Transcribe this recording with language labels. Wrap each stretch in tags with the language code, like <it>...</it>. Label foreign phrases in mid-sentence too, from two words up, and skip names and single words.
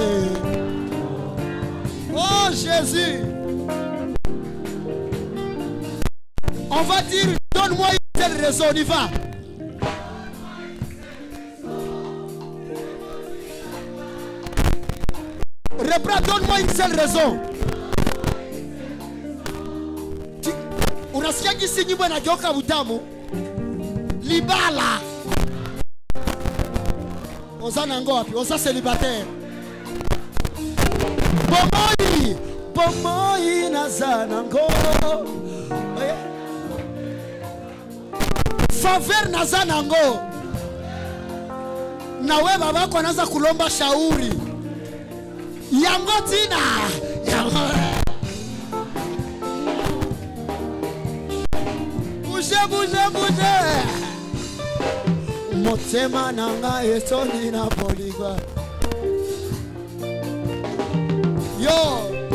<fr>Oh Jésus. On va dire, donne-moi une telle raison, on y va. Reprends, donne-moi une seule raison.</fr> <sw>Unasikia gisi nyimbo inageuka utamu.</sw> <ln>Libala. Ozana ngo wapi? Oza célibataire. Bomoi. Bomoi nazana ngo. Faveur nazana ngo.</ln> <sw>Na wewe babako anaanza kulomba shauri.</sw> <ln>Yango tina. Yango.</ln> <fr>Bouge, bouge, bouge.</fr> <ln>Motema nanga etoni na poligwa. Yo.</ln>